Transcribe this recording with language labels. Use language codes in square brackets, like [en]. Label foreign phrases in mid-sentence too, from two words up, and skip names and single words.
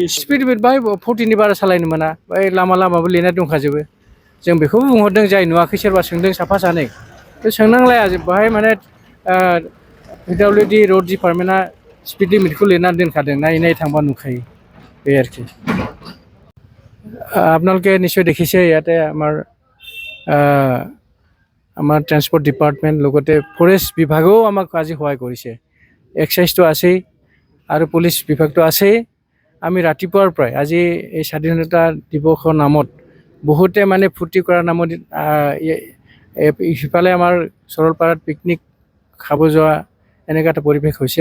[en] speed limit [brx] बाहाय 40नि बारा सालायनो मोना। बाहाय लामाबो लिरनाय दंखाजोबो। जों बेखौबो बुंहरदों जाय नुवाखै सोरबा सोंदों साफा सानै बे सोंनांलाया बाहाय माने PWD [en] road departmentआ speed limitखौ [brx] लिरनानै दोनखादों। नायै थांबा नुखायो बे आरोखि। [as] আপোনালোকে নিশ্চয় দেখিছে ইয়াতে আমাৰ [en] transport department [as] লগতে ফৰেষ্ট বিভাগেও আমাক আজি সহায় কৰিছে। এক্সাইজটো আছেই আৰু পুলিচ বিভাগটো আছেই। আমি ৰাতিপুৱাৰ পৰাই আজি এই স্বাধীনতা দিৱসৰ নামত বহুতে মানে ফূৰ্তি কৰাৰ নামত সিফালে আমাৰ সৰলপাৰাত পিকনিক খাব যোৱা এনেকুৱা এটা পৰিৱেশ হৈছে।